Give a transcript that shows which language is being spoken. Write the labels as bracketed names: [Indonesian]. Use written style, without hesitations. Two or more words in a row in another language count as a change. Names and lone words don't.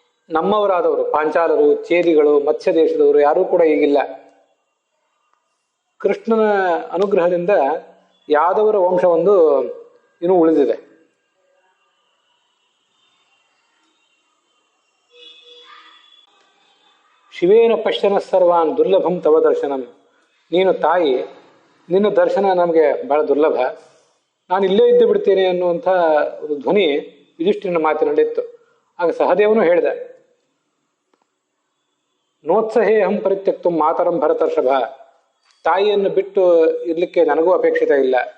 [Kannada] ನಮ್ಮವರಾದವರು ಪಾಂಚಾಲರು, ಚೇದಿಗಳು, ಮತ್ಸ್ಯ ದೇಶದವರು ಯಾರೂ ಕೂಡ ಈಗಿಲ್ಲ. ಕೃಷ್ಣನ ಅನುಗ್ರಹದಿಂದ ಯಾದವರ ವಂಶವೊಂದು ಇನ್ನೂ ಉಳಿದಿದೆ. [Sanskrit] ಶಿವೇನ ಪಶ್ಯನ ಸರ್ವಾನ್ ದುರ್ಲಭಂ ತವ ದರ್ಶನಂ. [Kannada] ನೀನು ತಾಯಿ, ನಿನ್ನ ದರ್ಶನ ನಮಗೆ ಬಹಳ ದುರ್ಲಭ, ನಾನು ಇಲ್ಲೇ ಇದ್ದು ಬಿಡ್ತೇನೆ ಅನ್ನುವಂಥ ಒಂದು ಧ್ವನಿ ಯುಧಿಷ್ಠಿರನ ಮಾತಿನಲ್ಲಿತ್ತು. ಆಗ ಸಹದೇವನು ಹೇಳಿದ, [Sanskrit] ನೋತ್ಸಹೇ ಅಹಂ ಪರಿತ್ಯಕ್ತು ಮಾತರಂ ಭರತರ್ಷಭ. [Kannada] ತಾಯಿಯನ್ನು ಬಿಟ್ಟು ಇರ್ಲಿಕ್ಕೆ ನನಗೂ ಅಪೇಕ್ಷಿತ ಇಲ್ಲ.